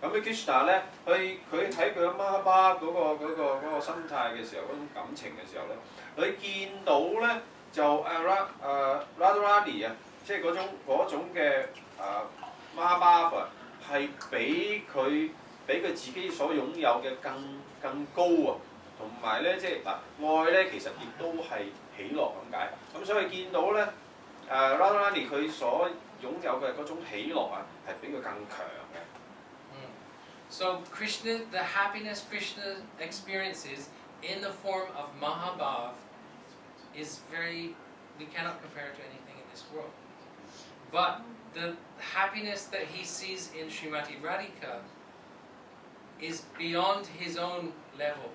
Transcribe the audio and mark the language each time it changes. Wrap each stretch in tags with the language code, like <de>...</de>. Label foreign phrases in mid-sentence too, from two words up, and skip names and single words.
<yue>咁 Krishna 咧，佢睇佢 Mahaprabhu 嗰個心態嘅時候，嗰種感情嘅時候咧，佢見到咧就Radharani 即係嗰種嘅Mahaprabhu係比佢自己所擁有嘅更高同埋咧即係愛咧其實亦都係喜樂咁解。咁所以見到咧Radharani 佢所擁有嘅嗰種喜樂係比佢更強嘅。</yue> <en>So Krishna, the happiness Krishna experiences in the form of Mahabhav is we cannot compare it to anything in this world. But the happiness that he sees in Srimati Radhika is beyond his own level.</en>